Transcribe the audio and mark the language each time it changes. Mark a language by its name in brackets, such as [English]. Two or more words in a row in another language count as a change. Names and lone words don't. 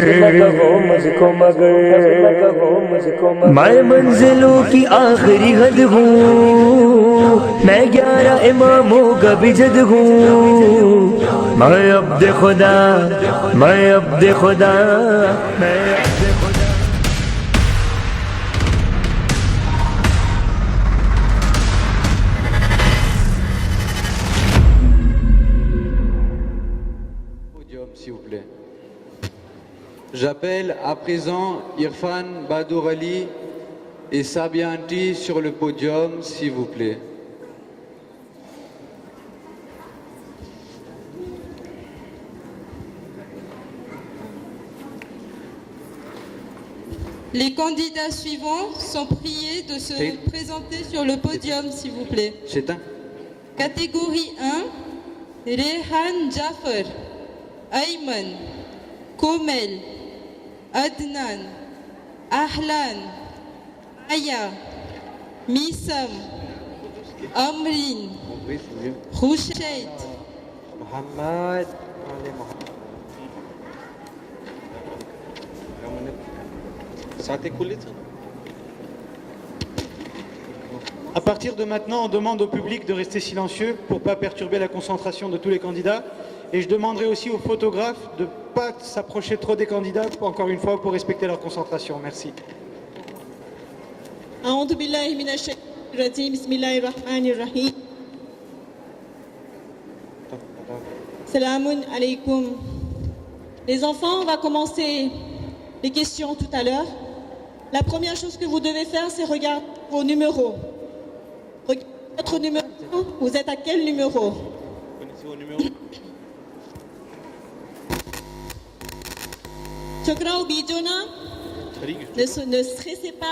[Hindi] मैं मंजिलों की आखिरी हद हूँ, मैं 11 इमामों का भी जद हूँ। मैं अब्द खुदा, मैं अब्द खुदा, मैं अब्द खुदा। [French] Podium, s'il vous plaît. J'appelle à présent Irfan Badour Ali et Sabia Anti sur le podium, s'il vous plaît. Les candidats suivants sont priés de se présenter sur le podium, s'il vous plaît. C'est un. Catégorie 1, Rehan Jaffer, Ayman, Komel, Adnan, Ahlan, Aya, Missam, Amrin, Roushaid, Mohamed. À partir de maintenant, on demande au public de rester silencieux pour ne pas perturber la concentration de tous les candidats. Et je demanderai aussi aux photographes de ne pas s'approcher trop des candidats, encore une fois, pour respecter leur concentration. Merci. [Arabic] أعوذ بالله من الشيطان الرجيم بسم الله الرحمن الرحيم سلام عليكم. [French] Les enfants, on va commencer les questions tout à l'heure. La première chose que vous devez faire, c'est regarder vos numéros. Regardez votre numéro. Vous êtes à quel numéro? Connaissez vos numéros? Chokra ou Bijona, ne stressez pas.